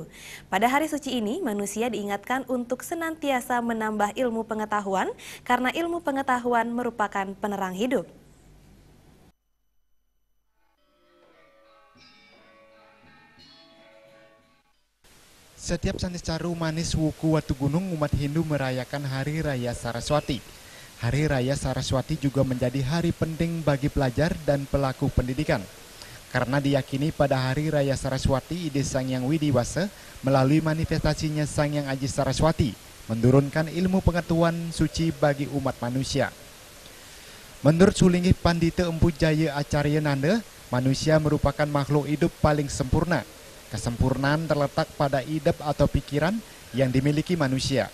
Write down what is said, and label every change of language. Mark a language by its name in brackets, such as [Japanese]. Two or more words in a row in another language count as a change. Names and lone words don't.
[Indonesian] Pada hari suci ini, manusia diingatkan untuk senantiasa menambah ilmu pengetahuan, karena ilmu pengetahuan merupakan penerang hidup. Setiap Saniscara Umanis Wuku Watu Gunung, umat Hindu merayakan Hari Raya Saraswati. Hari Raya Saraswati juga menjadi hari penting bagi pelajar dan pelaku pendidikan. Karena diyakini pada Hari Raya Saraswati, ide Sang Hyang Widiwasa melalui manifestasinya Sang Hyang Aji Saraswati menurunkan ilmu pengetahuan suci bagi umat manusia. Menurut Sulingih Pandita Empu Jaya Acarya Nanda, manusia merupakan makhluk hidup paling sempurna. Kesempurnaan terletak pada idep atau pikiran yang dimiliki manusia.